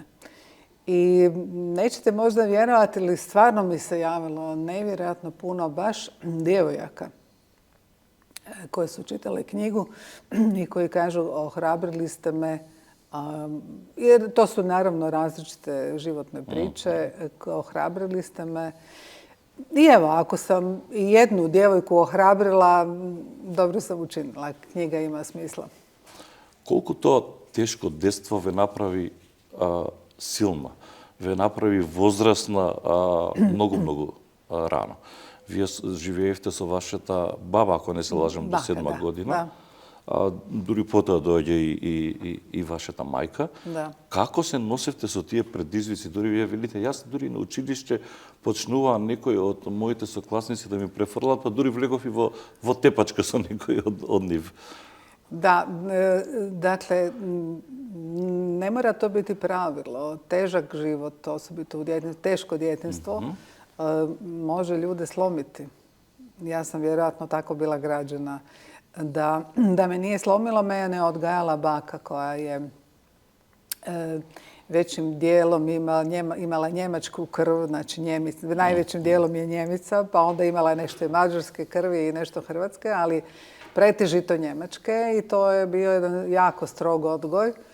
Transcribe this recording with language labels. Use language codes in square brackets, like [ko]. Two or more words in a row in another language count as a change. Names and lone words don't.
[hr] I nećete možda vjerovati, ali stvarno mi se javilo nevjerojatno puno baš djevojaka koje su čitale knjigu i koji kažu ohrabrili ste me, jer to su naravno različite životne priče, ohrabrili ste me. I evo, ako sam i jednu djevojku ohrabrila, dobro sam učinila. Knjiga ima smisla. Koliko to teško [mk] детство ве направи силна, ве направи возрастна многу рано. Вие живеевте со вашата баба, ако не се лажам, до 7 година. Дури потоа доаѓа и вашата мајка. Да. Како се носевте со тие предизвици? Дури вие велите, јас дури на училиште почнува некој од моите сокласници да ми префрлат, па дури влегов и во тепачка со некој од нив. [hr] Da, dakle, ne mora to biti pravilo. Težak život, osobito u djetinjstvu, teško djetinjstvo, može ljude slomiti. Ja sam vjerojatno tako bila građena. Da me nije slomilo, me ne odgajala baka koja je većim dijelom imala njemačku krv, znači najvećim dijelom je Njemica, pa onda imala nešto i mađarske krvi i nešto hrvatske, ali pretežito njemačke, i to je bio jedan jako strog odgoj